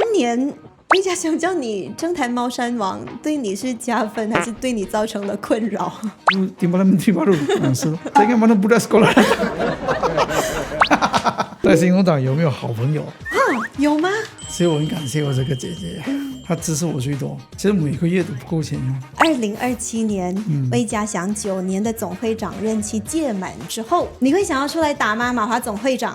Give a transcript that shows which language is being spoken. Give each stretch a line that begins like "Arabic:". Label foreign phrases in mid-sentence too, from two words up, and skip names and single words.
Chinese: 年魏家祥叫你政坛猫山王，对你是加分还是对你造成了困扰
Malay: ？Timbalan Menteri baru langsung. Saya ingat mana budak sekolah.
Chinese: 在新东党有没有好朋友？有吗？所以我很感谢我这个姐姐，她支持我最多。其实每个月都不够钱用。 2027年，魏家祥9年的总会长任期届满之后，你会想要出来打吗？马华总会长